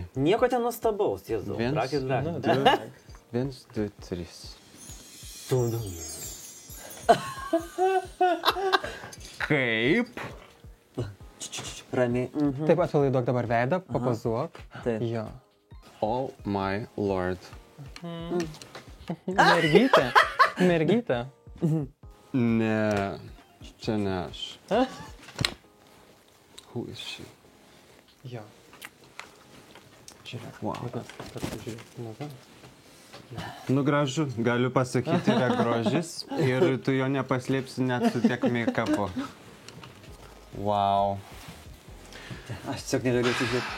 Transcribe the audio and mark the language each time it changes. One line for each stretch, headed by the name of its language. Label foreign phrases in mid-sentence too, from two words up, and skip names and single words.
Lithuanian: Nieko ten nuostabaus, Jėzau. 1, 2, 3. Kaip? Ramiai. Taip, atpalaiduok dabar veidą, papozuok. Taip. Jo.
English: Oh my lord.
Lithuanian: Mergytė. Mergytė. Ne, čia ne aš.
English: Who is she?
Lithuanian: Jo. Žiūrėk. Wow. Nu gražu, galiu pasakyti, yra grožis ir tu jo nepaslėpsi net su tiek make-upo. Wow. Aš tiesiog negaliu atsižiūrėti.